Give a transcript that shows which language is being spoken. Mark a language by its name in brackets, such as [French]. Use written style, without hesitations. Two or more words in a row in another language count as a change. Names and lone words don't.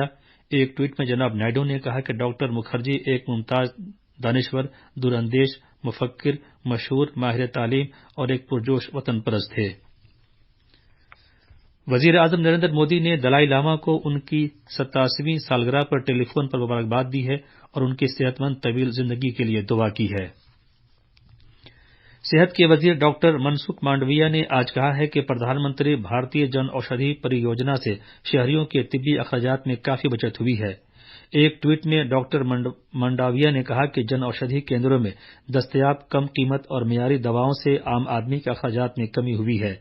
[Urdu] ایک ٹویٹ میں جناب نائیڈو نے کہا کہ ڈاکٹر مکھرجی ایک ممتاز دانشور، دور اندیش، مفکر، مشہور، ماہر تعلیم اور ایک پرجوش وطن پرست تھے۔ وزیر اعظم نریندر مودی نے دلائی لاما کو ان کی 87ویں سالگرہ پر ٹیلی فون پر مبارکباد دی ہے اور ان کی صحت مند طویل زندگی کے لیے دعا کی ہے۔ صحت کے وزیر ڈاکٹر منسکھ مانڈویہ نے آج کہا ہے کہ پردھان منتری بھارتیہ جن اوشدھی پریوجنا سے شہریوں کے طبی اخراجات میں کافی بچت ہوئی ہے۔ ایک ٹویٹ میں ڈاکٹر مانڈاویہ نے کہا کہ جن اوشدھی کیندروں میں دستیاب کم قیمت اور معیاری دواؤں سے عام آدمی کے اخراجات میں کمی ہوئی ہے۔